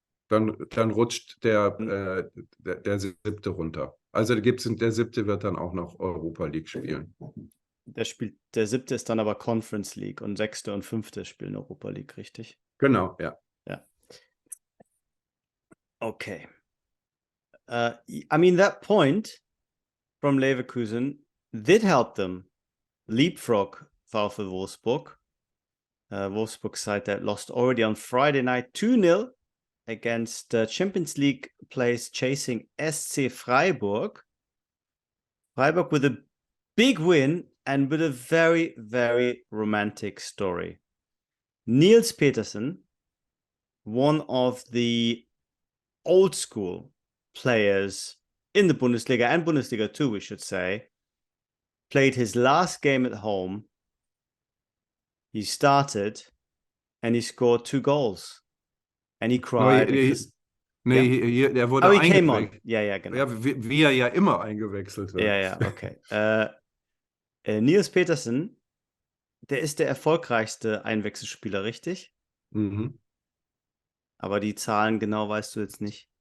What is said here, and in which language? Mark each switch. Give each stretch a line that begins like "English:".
German: dann rutscht der 7. runter. Also der 7. wird dann auch noch Europa League spielen. Der 7. ist dann aber Conference League und 6. und 5. spielen Europa League, richtig? Genau, ja. Okay.
English: I mean, that point from Leverkusen did help them leapfrog VfL Wolfsburg. Wolfsburg side that lost already on Friday night 2-0 against Champions League place chasing SC Freiburg. Freiburg with a big win and with a very, very romantic story. Niels Petersen, one of the old school players in the Bundesliga and Bundesliga 2, we should say, played his last game at home. He started and he scored 2 goals. And he cried.
German: Er wurde
English: he came on.
German: Ja, genau. Ja, wie er ja immer eingewechselt wird. Ja, okay. Niels Petersen, der ist der erfolgreichste Einwechselspieler, richtig? Mhm. Aber die Zahlen genau weißt du jetzt nicht.